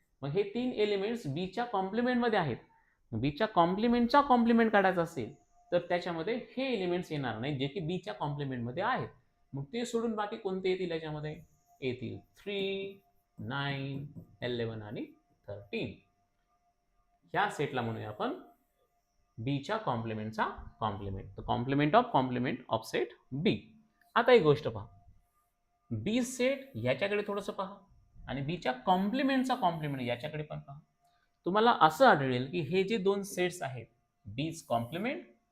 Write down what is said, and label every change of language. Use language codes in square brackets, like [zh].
[mr] मग हे 3 एलिमेंट्स बीच्या कॉम्प्लिमेंट मध्ये आहेत. बीच्या कॉम्प्लिमेंटचा कॉम्प्लिमेंट काढायचा असेल तर त्याच्यामध्ये हे एलिमेंट्स येणार नाही जे की बीच्या कॉम्प्लिमेंट मध्ये आहेत. मग ते सोडून बाकी कोणते येतील याच्यामध्ये? येतील 3, 9, 11 आणि 13. ह्या सेटला म्हणूया आपण बीच्या कॉम्प्लिमेंटचा complement. [en] The complement of set B. [mr] आता एक गोष्ट पहा, बी सेट याच्याकडे थोडंसं पहा आणि बीच्या कॉम्प्लिमेंटचा कॉम्प्लिमेंट याच्याकडे पण पहा. तुम्हाला असं आढळेल की हे जे दोन सेट्स आहेत, बीज कॉम्प्लिमेंट